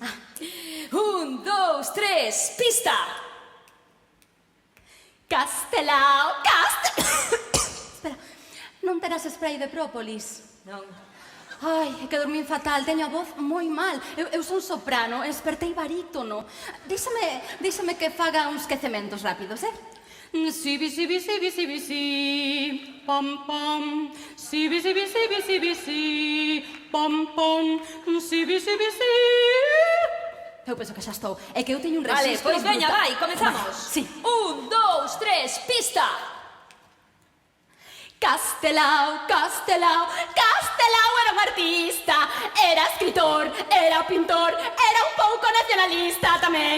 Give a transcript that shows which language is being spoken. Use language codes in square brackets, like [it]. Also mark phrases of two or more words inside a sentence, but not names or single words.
[gl] 1, 2, 3, pista. Castelao, Espera, non terás spray de própolis? Non. Ai, é que dormín fatal, teño a voz moi mal. Eu son soprano, espertei barítono. Díxame que faga uns quecementos rápidos, Sibi, sibi, sibi, sibi, si, pam, pam. Sibi, sibi, sibi, sibi, si, pam, pam. Sibi, sibi, si. Eu penso que xa estou. É que eu teño un registro... Vale, pois veña, vai, comezamos. Sí. 1, 2, 3, pista. Castelao, Castelao, Castelao era un artista, era escritor, era pintor, era un pouco nacionalista tamén.